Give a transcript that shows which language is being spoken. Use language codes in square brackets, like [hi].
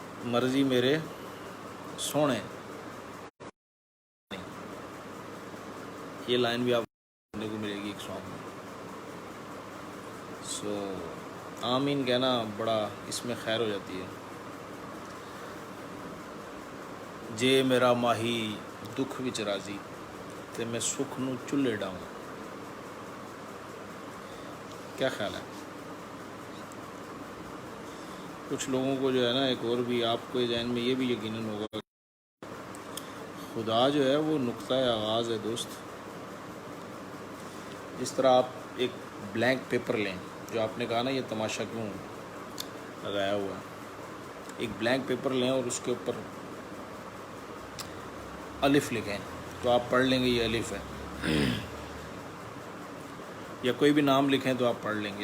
[ur] مرضی میرے سونے، یہ لائن بھی آپ کو سننے کو ملے گی ایک سانگ میں. سو آمین کہنا بڑا اس میں خیر ہو جاتی ہے. [pa] جے میرا ماہی دکھ وچ راضی تے میں سکھ نو چلے ڈاؤں. [ur] کیا خیال ہے؟ کچھ لوگوں کو جو ہے نا، ایک اور بھی آپ کو ذہن میں یہ بھی یقیناً ہوگا، خدا جو ہے وہ نقطۂ آغاز ہے دوست. جس طرح آپ ایک بلینک پیپر لیں، جو آپ نے کہا نا یہ تماشا کیوں لگایا ہوا ہے، ایک بلینک پیپر لیں اور اس کے اوپر الف لکھیں تو آپ پڑھ لیں گے یہ الف ہے، یا کوئی بھی نام لکھیں تو آپ پڑھ لیں گے.